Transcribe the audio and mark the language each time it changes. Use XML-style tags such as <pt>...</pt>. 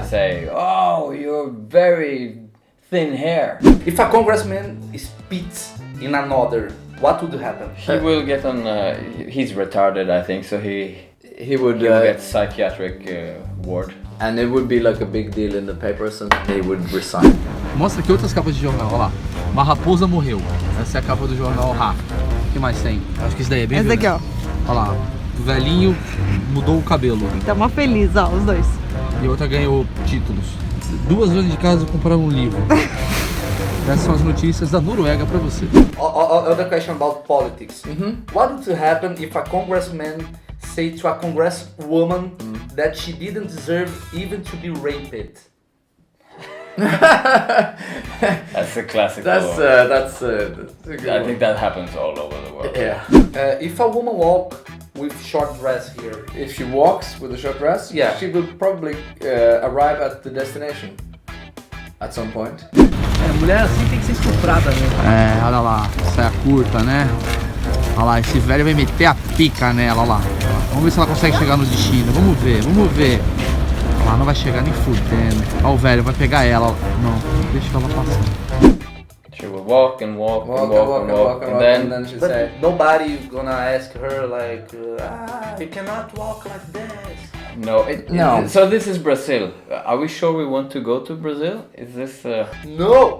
<en>They say, "Oh, you're very thin hair." If a congressman spits in another, what would happen? He will get on. He's retarded, I think. So he Would will get psychiatric ward. and it would be like a big deal in the papers, and they would resign.</en> <pt>Mostra aqui outras capas de jornal, olha lá. Uma raposa morreu. Essa é a capa do jornal Rá. O que mais tem? Acho que isso daí é bem Esse daqui, ó. Olha lá. O velhinho mudou o cabelo. Tá uma feliz, ó, os dois. E a outra ganhou títulos. 2 horas de casa compraram um livro. Essas são as notícias da Noruega pra você.</pt> <en>Other question about politics. What would happen if a congressman say to a congresswoman that she didn't deserve even to be raped? That's a classic. That's I think that happens all over the world. yeah. If a woman walk with short dress here, If she walks with a short dress, Yeah. she will probably arrive at the destination at some point.</en> <pt>Mulher assim tem que ser estuprada, né? É, olha lá. Saia curta, né? Olha lá, esse velho vai meter a pica nela, olha lá. Vamos ver se ela consegue chegar no destino. Vamos ver. Olha lá, não vai chegar nem fudendo. Olha o velho, vai pegar ela. Não, deixa ela passar.</pt> <en>She will walk and walk and walk and walk, and and then then she but say, nobody gonna ask her like, you cannot walk like this. no. No. So this is Brazil. Are we sure we want to go to Brazil? Is this? No.</en>